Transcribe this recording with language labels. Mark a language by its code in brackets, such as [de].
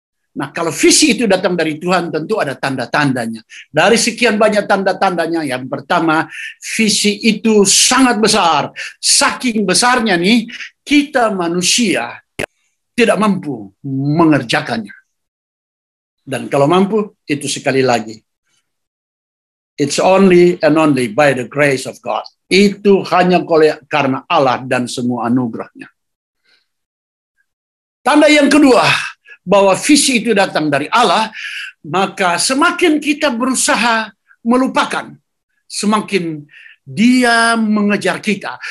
[id] Nah, kalau visi itu datang dari Tuhan, tentu ada tanda-tandanya. Dari sekian banyak tanda-tandanya, yang pertama, visi itu sangat besar. Saking besarnya nih, kita manusia tidak mampu mengerjakannya. Dan kalau mampu, itu sekali lagi, [en] it's only and only by the grace of God. [id] Itu hanya karena Allah dan semua anugerahnya. Tanda yang kedua, bahwa visi itu datang dari Allah, maka semakin kita berusaha melupakan, semakin dia mengejar kita.